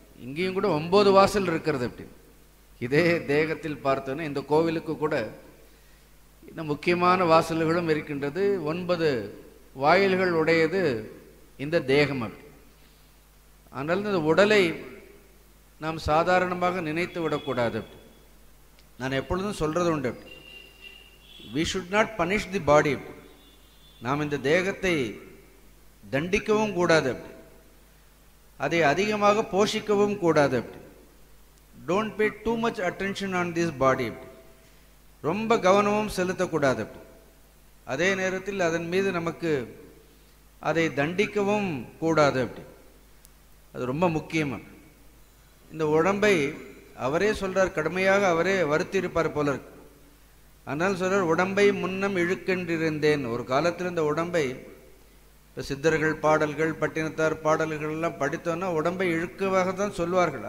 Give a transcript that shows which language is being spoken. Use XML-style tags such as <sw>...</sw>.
<ta>இங்கேயும் கூட 9 வாசல் இருக்கிறது. அப்படி இதே தேகத்தில் பார்த்தோன்னா இந்த கோவிலுக்கு கூட இந்த முக்கியமான வாசல்களும் இருக்கின்றது. 9 வாயில்கள் உடையது இந்த தேகம். அப்படி ஆனால் இந்த உடலை நாம் சாதாரணமாக நினைத்து விடக்கூடாது. நான் எப்பொழுதும் சொல்றது உண்டு,</ta> <en>we should not punish the body.</en> <ta>நாம் இந்த தேகத்தை தண்டிக்கவும் கூடாது, அதை அதிகமாக போஷிக்கவும் கூடாது.</ta> <en>don't pay too much attention on this body.</en> <ta>ரொம்ப கவனமும் செலுத்தக்கூடாது. அதே நேரத்தில் அதன் மீது நமக்கு அதை தண்டிக்கவும் கூடாது. அது ரொம்ப முக்கியம். இந்த உடம்பை அவரே சொல்றார், கடுமையாக அவரே வருத்தியிருப்பார் போல இருக்கு. அதனால் சொல்றார், உடம்பை முன்னம் இழுக்கென்றிருந்தேன். ஒரு காலத்தில் இந்த உடம்பை, இப்போ சித்தர்கள் பாடல்கள், பட்டினத்தார் பாடல்கள் எல்லாம் படித்தோன்னா உடம்பை இழுக்கவாக தான் சொல்வார்கள்.</ta>